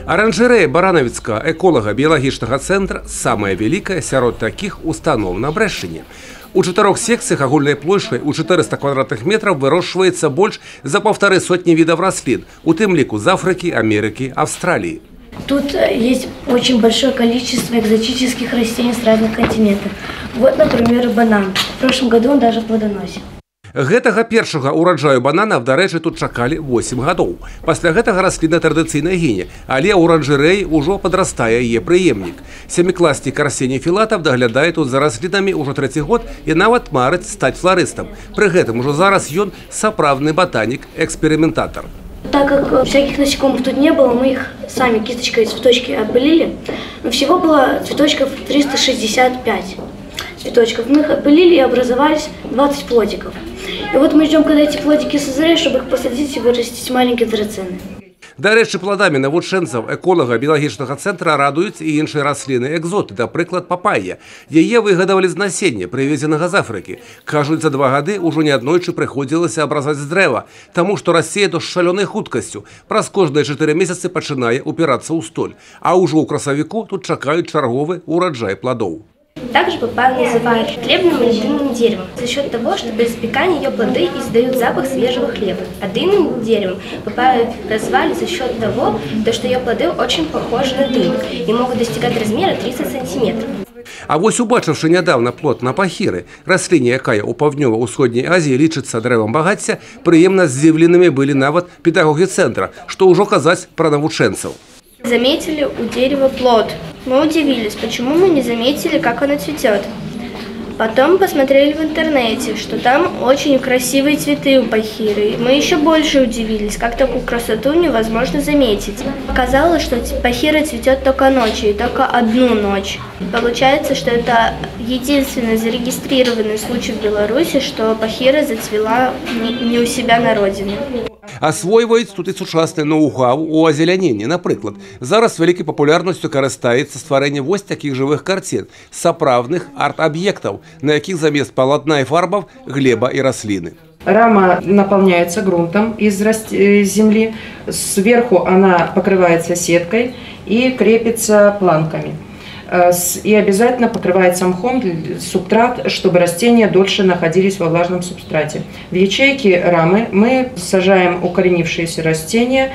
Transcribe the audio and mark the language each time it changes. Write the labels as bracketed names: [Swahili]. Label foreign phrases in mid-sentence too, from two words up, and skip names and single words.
[Belarusian] Аранжарэя Баранавіцкага эколага-біялагічнага цэнтра самая вялікая сярод такіх устаноў на Брэшчыне. У 4 секцыях агульнай плошчай у 400 [Russian] квадратных метров [Belarusian] вырошчваецца больш за 1,5 відаў раслін, у тым ліку з Афрыкі, Амерыкі, Австраліі. [Russian] Тут есть очень большое количество экзотических растений с разных континентов. Вот, например, банан. В прошлом году он даже плодоносил. [Belarusian] Гэтага першага ўраджаю бананаў, дарэчы, тут чакалі 8 гадоў. Пасля гэтага расліна традыцыйна гіне, але ў аранжарэі ўжо падрастае яе прыемнік. Сямікласнік Арсеній Філатаў даглядае тут за раслінамі ўжо 3-й год і нават марыць стаць фларыстам. Пры гэтым ужо зараз ён сапраўдны ботанік-эксперыментатор. [Russian] Так как всяких насекомых тут не было, мы их сами кисточкой цветочки опылили. Но всего было цветочков 365 цветочков. Мы их опылили и образовались 20 плодиков. И вот мы ждем, когда эти плодики созреют, чтобы их посадить и вырастить маленькие драцены. [Belarusian] Дарэчы, пладамі навучэнцаў эколага-біялагічнага цэнтра радуюць і іншыя расліны экзоты, напрыклад, папайя. Яе выгадавалі з насення, прывезенага з Афрыкі. Кажуць, за 2 гады ўжо неаднойчы прыходзілася абразаць з дрэва, таму што расце то з шалёнай хуткасцю. Праз кожныя 4 месяцы пачынае упірацца ў столь. А ўжо ў красавіку тут чакаюць чарговы ураджай пладоў. [Russian] Также папайю называют хлебным и дынным деревом за счет того, что при запекании ее плоды издают запах свежего хлеба. А дынным деревом папайю назвали за счет того, что ее плоды очень похожи на дынь и могут достигать размера 30 сантиметров. [Belarusian] А вось убачыўшы нядаўна плод напахіры, расліне, якая ў паўднёва-ўсходняй Азіі лічыцца дрэвам багацця, прыемна здзіўленымі былі нават педагогі цэнтра, што ўжо казаць пра навучэнцаў. [Russian] Заметили у дерева плод. Мы удивились, почему мы не заметили, как оно цветет. Потом посмотрели в интернете, что там очень красивые цветы у пахиры. Мы еще больше удивились, как такую красоту невозможно заметить. Оказалось, что пахира цветет только ночью, и только одну ночь. Получается, что это единственный зарегистрированный случай в Беларуси, что пахира зацвела не у себя на родине. [Belarusian] Асвойваюць тут і сучаснае ноу-хау у азеляненні. Напрыклад, зараз вялікай папулярнасцю карыстаецца стварэнне вось такіх жывых карцін, сапраўдных арт-аб'ектаў, на якіх замест палатна і фарбаў глеба і расліны. [Russian] Рама наполняется грунтом из земли, сверху она покрывается сеткой и крепится планками. И обязательно покрывается мхом субстрат, чтобы растения дольше находились во влажном субстрате. В ячейке рамы мы сажаем укоренившиеся растения.